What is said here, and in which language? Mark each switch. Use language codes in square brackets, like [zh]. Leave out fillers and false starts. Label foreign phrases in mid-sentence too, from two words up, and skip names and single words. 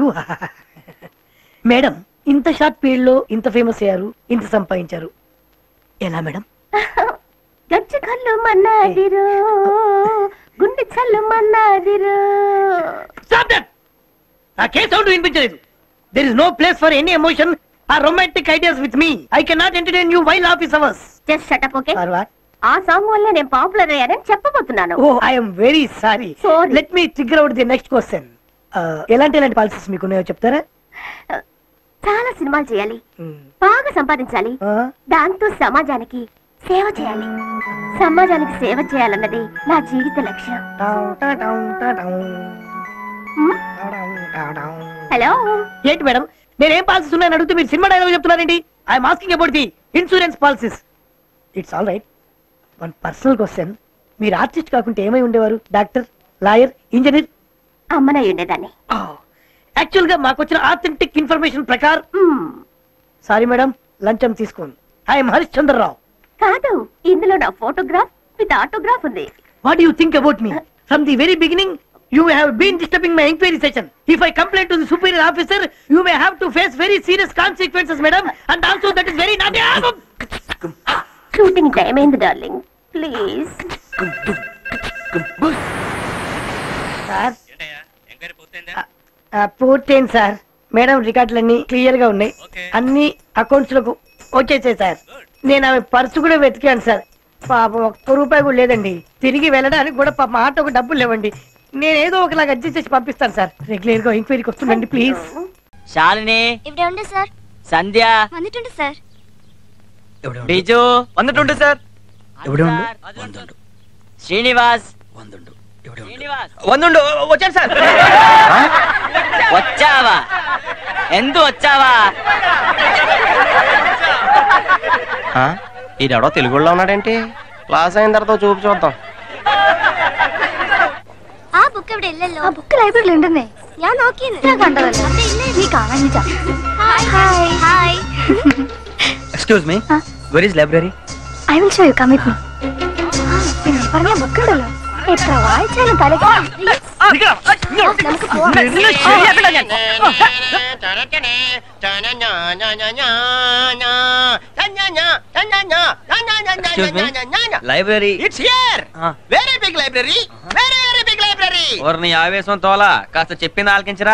[te] మేడం, ఇంత [en] short period [te] లో ఇంత ఫేమస్ అయ్యారు, ఇంత సంపాదించారు, ఎలా మేడం? గచ్చ కళ్ళు మన్నాదిరో, గుండె చల్లు మన్నాదిరో. [en] stop that. [te] నాకే సౌండ్ వినిపించలేదు. [en] There is no place for any emotion or romantic ideas with me. I cannot entertain you while office hours. Just shut up. Okay? For what? [te] ఆ సాంగ్ వల్ల నేను పాపులర్ అయ్యానని చెప్పబోతున్నాను. [en] Oh I am very sorry. Sorry. Let me trigger out the next question. [te] ఎలాంటి పాలసీస్ మీకు ఉన్నాయో చెప్తారా? చాలా సినిమాలు చేయాలి, బాగా సంపాదించాలి, దాంతో సమాజానికి సేవ చేయాలి. సమాజానికి సేవ చేయాలన్నది నా జీవిత లక్ష్యం. హలో, ఏంటి మేడం, నేనేం పాలసీస్ ఉన్నాయని అడిగితే మీరు సినిమా డైలాగ్ చెప్తున్నారండి? [en] I'm asking about the insurance policies. It's all right. one personal question. [te] మీరు ఆర్టిస్ట్ కాకుంటే ఏమై ఉండేవారు? [en] Doctor, lawyer, engineer? [te] అమ్మనై ఉండేదాన్ని. యాక్చువల్ గా మాకు వచ్చిన [en] authentic information [te] ప్రకారం. [en] sorry madam, [te] లంచం తీసుకోండి. ఐఎమ్ హరిశ్చంద్ర రావు. కాదు, ఇందులో నా [en] photograph with autograph [te] ఉంది. [en] What you think about me? From the very beginning you have been disturbing my inquiry session. If I complain to the superior officer, you may have to face very serious consequences, madam, and also that is very naughty. shooting time అయింది darling, please. [te] సార్ పూర్తయింది సార్. మేడం రికార్డులన్నీ క్లియర్ గా ఉన్నాయి, అన్ని అకౌంట్స్ లకు వచ్చేసాయి సార్. నేను ఆమె పర్సు కూడా వెతికాను సార్, పాపం ₹1 కూడా లేదండి. తిరిగి వెళ్ళడానికి కూడా పాపం ఆటోకు డబ్బులు లేవండి. నేను ఏదో ఒకలాగా అడ్జస్ట్ చేసి పంపిస్తాను సార్. రెగ్యులర్ గా ఎంక్వైరీకి వస్తుందండి ప్లీజ్. శాలిని [ml] ഇവിടെ ഉണ്ട് സർ. [te] సంధ్య [ml] വന്നിട്ടുണ്ട് സർ. [te] బిజు వందుండు సార్. శ్రీనివాస్ వందుండు వచ్చాను సార్. వచ్చావా? ఎందు వచ్చావా? ఈడెవడో తెలుగులో ఉన్నాడేంటి? క్లాస్ అయిన తర్వాత చూపు చూద్దాం. [ml] ആ ബുക്ക് ഇവിടെ ഇല്ലല്ലോ. ആ ബുക്ക് ലൈബ്രറിയിൽ ഉണ്ടെന്നേ, ഞാൻ നോക്കിയത്. ഞാൻ കണ്ടതല്ല, നീ കാണാനില്ല. ഹായ് ഹായ്. [en] Excuse me, where is library? I will show you, come with me. [ml] പിന്നെ പറഞ്ഞ ബുക്ക് ഉണ്ടല്ലോ, എത്ര വായിച്ചാലും തലക്ക്. നമുക്ക് പോവാം. [en] లైబ్రరీ It's here. Very big library, very very big library. [te] నీ ఆవేశం తోలా కాస్త చెప్పింది ఆలకించరా.